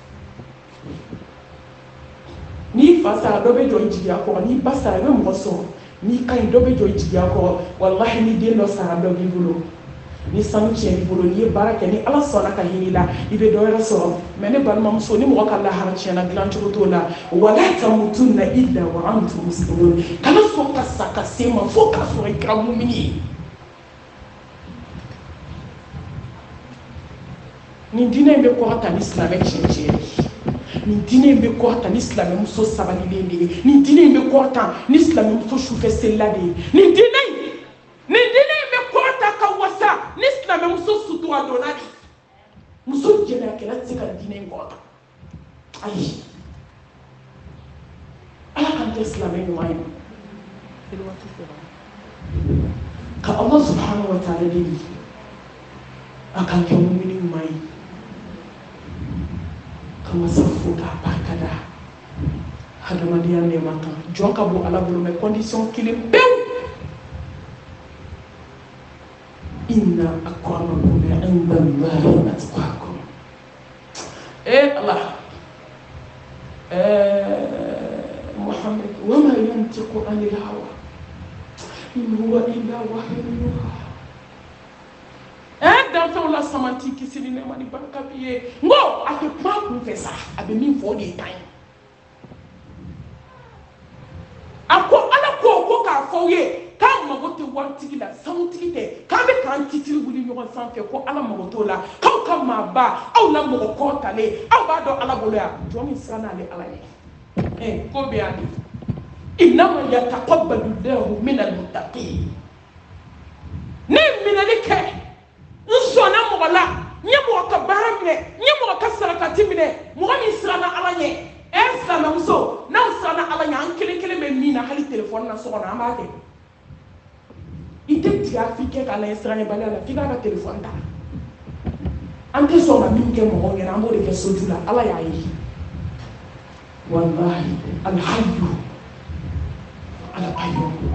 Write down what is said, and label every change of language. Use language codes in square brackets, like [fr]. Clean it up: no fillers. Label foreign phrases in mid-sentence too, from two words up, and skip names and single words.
[bm] n'i fa sara dɔ bɛ jɔ i jigiya kɔrɔ n'i ba sara i bɛ mɔgɔ sɔrɔ n'i ka ɲi dɔ bɛ jɔ i jigiya kɔrɔ walahi ni den dɔ sara dɔ b'i bolo ni sanu tiɲɛ b'i bolo n'i ye baara kɛ ni ala sɔnna ka hinɛ i la i bɛ dɔ wɛrɛ sɔrɔ mais ne balimamuso ni mɔgɔ ka lahara tiɲɛna dilan cogo t'o la [ar] ولا تموتن إلا وأنتم مسلمون [bm] kana sɔn ka sa ka se ma fo k'a sɔrɔ i kɛra mumini ye nin diinɛ in bɛ kɔrɔta ni silamɛ tiɲɛ ye nin diinɛ in bɛ kɔrɔta ni silamɛmuso sabalilen de ye nin diinɛ in bɛ kɔrɔta ni silamɛmuso sufɛ selila de ye nin diinɛ in bɛ kɔrɔta ka wasa ni silamɛmuso sutura donna de muso jɛnɛyakɛla tɛ se ka diinɛ in kɔrɔta ayi ala k'an kɛ silamɛ ɲuman ye ka [ar] الله سبحانه وتعالى [bm] deli a k'an kɛ mumini ɲuman ye ka masa fo k'a barikada hadamadenya nɛɛma kan jɔn ka bɔ ala bolo [fr] mais condition [bm] kelen pewu [ar] إن أكرمكم عند الله أتقاكم الله محمد وما ينطق عن الهوى إن هو إلا وحي يوحى [bm] danfɛnw la samanti kisi ni nɛɛma ni barika b'i ye n ko a tɛ kuma kun fɛ sa a bɛ min fɔ o de ye tan ye a ko ala ko k'a fɔ aw ye k'an mago tɛ waritigi la sanutigi tɛ k'an bɛ k'an titiri wuli ɲɔgɔn sanfɛ ko ala mago t'o la k'aw ka maaba aw la mɔgɔ kɔrɔtalen aw b'a dɔn ala bolo yan jɔn min siran n'ale ala ye ko bɛ yan de [ar] إنما يتقبل الله من المتقين [bm] ne minɛli kɛ n sɔnna mɔgɔ la n ye mɔgɔ ka baara minɛ n ye mɔgɔ ka sarakati minɛ mɔgɔ min siranna ala ɲɛ silamɛmuso n'aw siranna ala ɲɛ an kelen kelen bɛ min na hali telefɔni na so kɔnɔ an b'a kɛ i tɛ tigɛ f'i kɛ k'a lajɛ siranyɛbaliya la f'i k'a ka telefɔni ta an tɛ sɔn ka min kɛ mɔgɔw ɲɛna an b'o de kɛ soju la ala y'a ye [ar] والله الحي القيوم